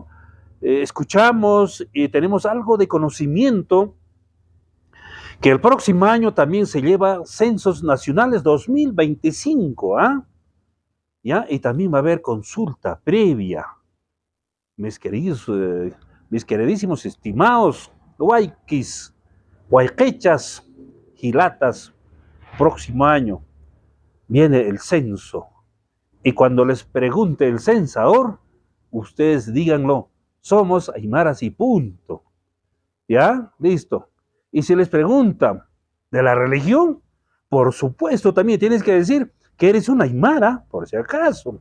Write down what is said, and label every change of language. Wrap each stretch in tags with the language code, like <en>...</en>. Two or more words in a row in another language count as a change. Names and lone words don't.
<es>Escuchamos y tenemos algo de conocimiento que el próximo año también se lleva Censos Nacionales 2025, ¿ah? ¿Ya? Y también va a haber consulta previa. Mis queridísimos estimados huayquis, huayquechas, gilatas, próximo año viene el censo. Y cuando les pregunte el censador, ustedes díganlo, somos aymaras y punto. ¿Ya? Listo. Y si les preguntan de la religión, por supuesto también tienes que decir que eres una aymara, por si acaso.</es>